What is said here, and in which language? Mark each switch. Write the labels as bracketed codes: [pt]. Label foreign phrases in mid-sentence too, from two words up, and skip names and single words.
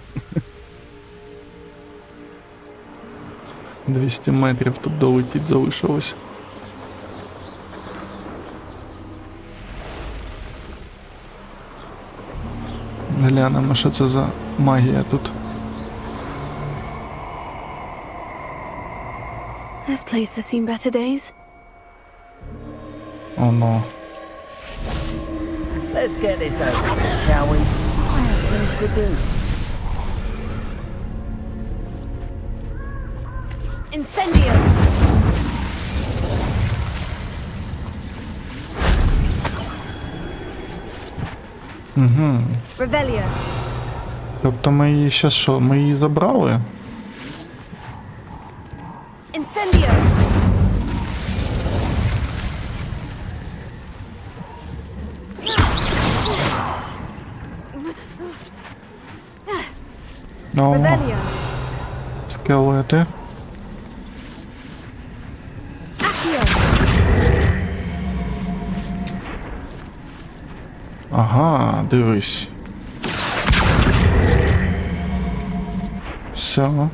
[uk] 200 метрів тут долетіть залишилось. Глянемо, що це за магія тут. [en] This place has seen better days. Oh no. Let's get this over with, shall we? I have things to do. Incendio. [uk] Угу. Revelio. Тобто ми її ще що? Ми її забрали? Incendio. Revelio. Скелети. Ага, дивись. Все.